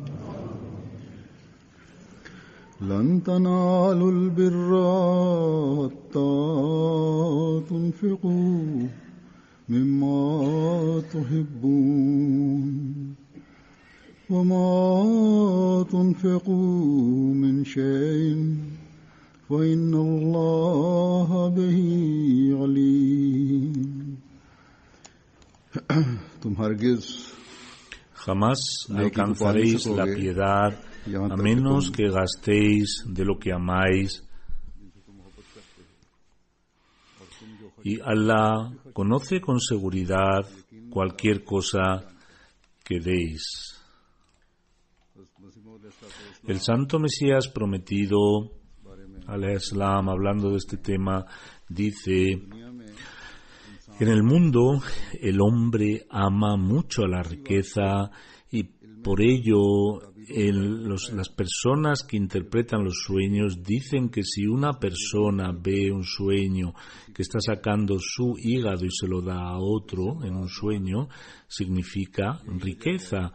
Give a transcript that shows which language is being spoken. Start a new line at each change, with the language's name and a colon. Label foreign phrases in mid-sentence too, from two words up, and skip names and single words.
Arabic: لن تنالوا البر حتى تنفقوا مما تحبون وما تنفقوا من شيء فإن الله به عليم.
Spanish: Jamás alcanzaréis la piedad a menos que gastéis de lo que amáis. Y Allah conoce con seguridad cualquier cosa que deis. El santo Mesías prometido,
Arabic: عليه السلام,
Spanish: hablando de este tema, dice: en el mundo el hombre ama mucho a la riqueza y por ello las personas que interpretan los sueños dicen que si una persona ve un sueño que está sacando su hígado y se lo da a otro en un sueño, significa riqueza.